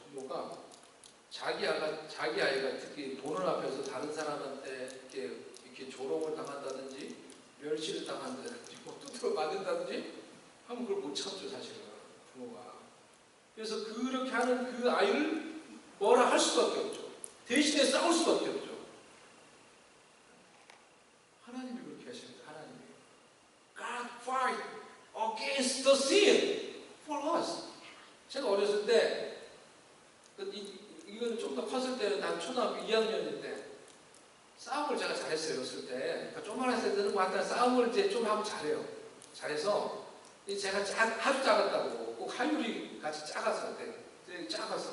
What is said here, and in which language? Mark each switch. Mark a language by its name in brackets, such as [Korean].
[Korean] 부모가 자기 아이가 특히 보는 앞에서 다른 사람한테 이렇게 조롱을 당한다든지 멸시를 당한다든지 두드려 맞는다든지 하면 그걸 못 참죠, 사실은 부모가. 그래서 그렇게 하는 그 아이를 뭐라 할 수밖에 없죠. 대신에 싸울 수밖에 없죠. 하나님이 그렇게 하십니다. 하나님이 [English] God fight against the sin for us. [Korean] 제가 어렸을 때 이거는 좀 더 컸을 때는 난 초등학교 2학년인데 싸움을 제가 잘했어요. 어렸을 때. 그러니까 조그만했을 때는 뭐 하여튼 싸움을 이제 좀 하면 잘해요. 잘해서 제가 아주 작았다고 꼭 하율이 같이 작았을 때 작았어.